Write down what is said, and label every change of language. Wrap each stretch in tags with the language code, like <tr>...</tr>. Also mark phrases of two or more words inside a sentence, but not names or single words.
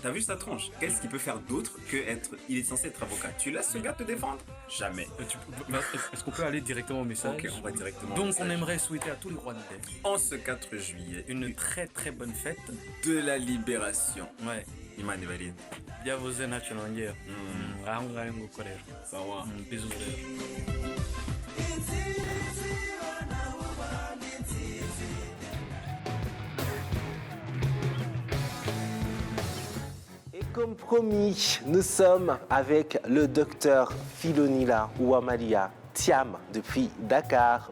<fr>T'as vu sa tronche? Qu'est-ce qu'il peut faire d'autre que être... Il est censé être avocat. Tu laisses ce gars te défendre? Jamais. Est-ce qu'on peut aller directement au message? Ok, on va directement Donc on aimerait souhaiter à tous les Rwandais, en ce 4 juillet, une très très bonne fête de la libération. Ouais. Imani Valide.</fr> <rw>Byavuze ntacyo nongera. Aho ngaho ngukorera. Sawa.</rw> <fr>Bisous. Et comme promis, nous sommes avec le docteur Philonila Wamalia Thiam depuis Dakar.</fr>